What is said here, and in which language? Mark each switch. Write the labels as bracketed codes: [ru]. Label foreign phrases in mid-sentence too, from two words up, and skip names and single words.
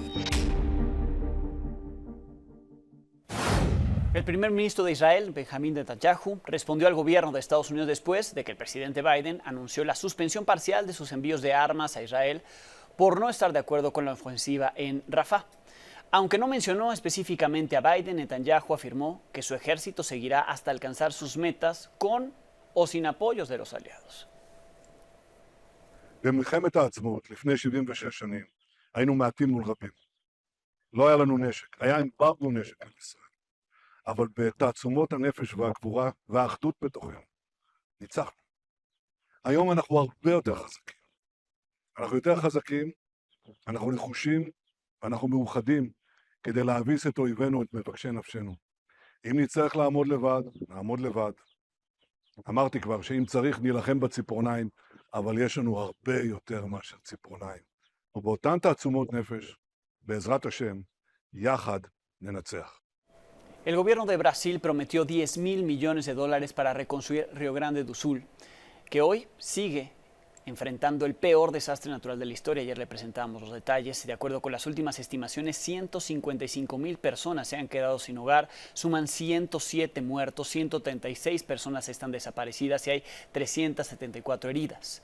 [es] El primer ministro de Israel, Benjamín Netanyahu, respondió al gobierno de Estados Unidos después de que el presidente Biden anunció la suspensión parcial de sus envíos de armas a Israel por no estar de acuerdo con la ofensiva en Rafah. Aunque no mencionó específicamente a Biden, Netanyahu afirmó que su ejército seguirá hasta alcanzar sus metas con o sin apoyos de los aliados. [he] במלחמת העצמאות, לפני 76 שנים, היינו מעטים מול רבים. לא היה לנו נשק, היה אמברגו נשק על ישראל. אבל בתעצומות הנפש והגבורה והאחדות בתוכנו, ניצחנו. היום אנחנו הרבה יותר חזקים. אנחנו יותר חזקים, אנחנו נחושים, ואנחנו מאוחדים כדי להביס את אויבינו, את מבקשי נפשנו. אם נצטרך לעמוד לבד, נעמוד לבד. אמרתי כבר שאם צריך נילחם בציפורניים, אבל יש לנו הרבה יותר מאשר ציפורניים. ובאותן תעצומות נפש, בעזרת השם, יחד ננצח. [es] El gobierno de Brasil prometió 10.000 millones de dólares para reconstruir Río Grande do Sul, que hoy sigue enfrentando el peor desastre natural de la historia. Ayer le presentamos los detalles. De acuerdo con las últimas estimaciones, 155.000 personas se han quedado sin hogar, suman 107 muertos, 136 personas están desaparecidas y hay 374 heridas.